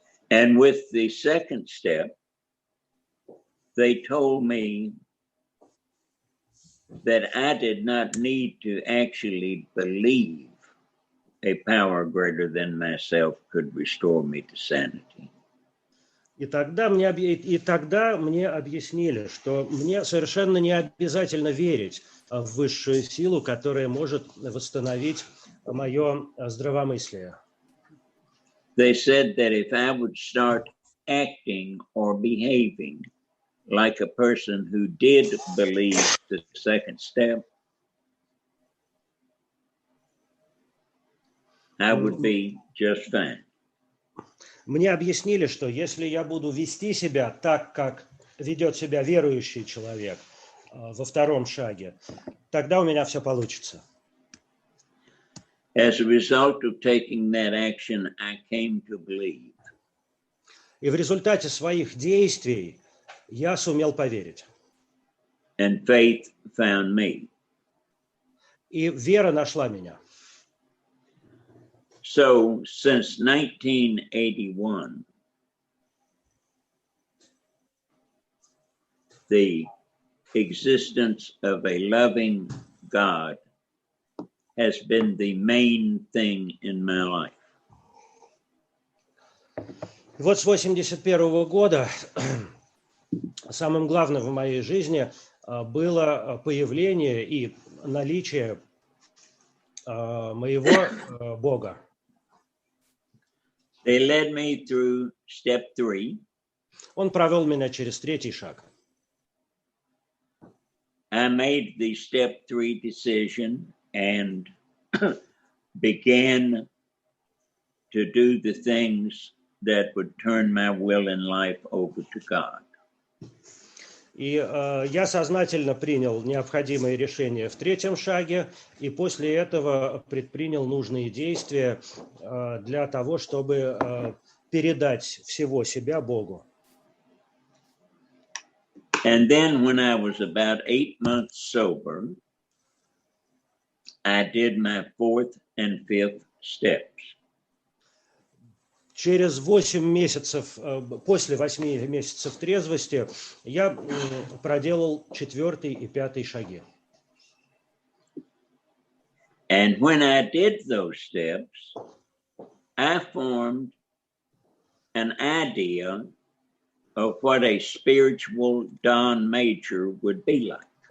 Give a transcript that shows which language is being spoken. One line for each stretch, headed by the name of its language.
English: And with the second step, they told me that I did not need to actually believe a power greater than myself could restore me to sanity.
Russian: И тогда мне объяснили, что мне совершенно не обязательно верить в высшую силу, которая может восстановить мое здравомыслие.
English: They said that if I would start acting or behaving like a person who did believe the second step, I would be just fine.
Russian: Мне объяснили, что если я буду вести себя так, как ведет себя верующий человек во втором шаге, тогда у меня все получится.
English: As a result of taking that action, I came to believe.
Russian: И в результате своих действий я сумел поверить.
English: And faith found me.
Russian: И вера нашла меня.
English: So, since 1981, the existence of a loving God has been the main thing in my life.
Russian: Вот с 1981 года самым главным в моей жизни было появление и наличие моего Бога.
English: They led me through step 3.
Russian: Он провел меня через третий шаг.
English: I made the step 3 decision and began to do the things that would turn my will in life over to God.
Russian: И я сознательно принял необходимые решения в третьем шаге, и после этого предпринял нужные действия для того, чтобы передать всего себя Богу.
English: And then when I was about 8 months sober, I did my 4th and 5th steps.
Russian: Через 8 месяцев, после 8 месяцев трезвости, я проделал 4 и 5 шаги.
English: And when I did those steps, I formed an idea of what a spiritual Dan Мэйджер would be like.